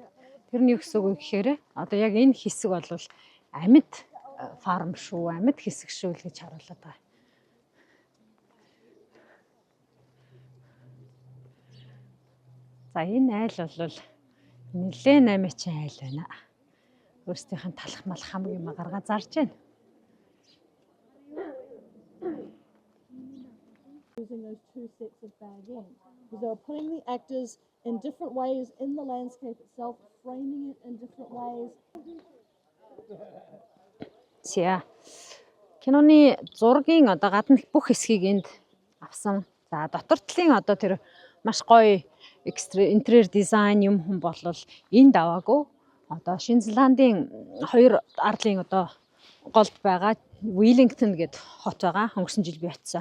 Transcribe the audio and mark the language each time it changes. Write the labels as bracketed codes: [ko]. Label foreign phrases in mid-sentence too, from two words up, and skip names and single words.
[mn] Тэр нь юу гэсэн үг гэхээр одоо яг энэ хэсэг бол амьд фарм шүү, амьд хэсэг шүү л гэж харуулдаг байгаа. За энэ айл бол нэлээд наймаачин айл байна. Өөрсдийнх нь талах малах хамаг юм гаргаа зарж байна. [en] Using those two sets of bag in, because they were putting the actors in different ways in the landscape itself, framing it in different ways. [mn] За киноны зургийн одоо гадна бүх хэсгийг энд авсан. За дотор талын одоо тэр маш гоё интерьер дизайн юм хүн болвол энд аваагүй. Одоо Шинэ Зеландын 2 арлын одоо голд байгаа Wellington гэд хот байгаа. Өнгөрсөн жил би очсон.